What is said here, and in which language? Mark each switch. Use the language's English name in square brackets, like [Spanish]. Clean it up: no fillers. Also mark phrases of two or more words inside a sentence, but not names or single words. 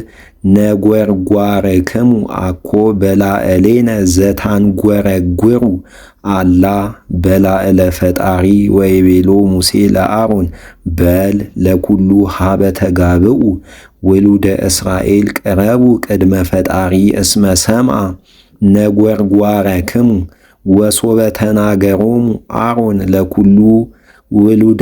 [Geez] ነጐርጓርክሙ አኮ በላዕሌነ ዘታንጐረጕሩ አላ በላዕለ ፈጣሪ ወይቤሎ ሙሴ ለአሮን በል ለኵሉ ኀበ ተጋብኡ ውሉደ እስራኤል ቅረቡ ቅድመ ፈጣሪ እስመ ሰምዐ ነጐርጓረክሙ ወሶበ ተናገሮሙ አሮን ለኵሉ ውሉደ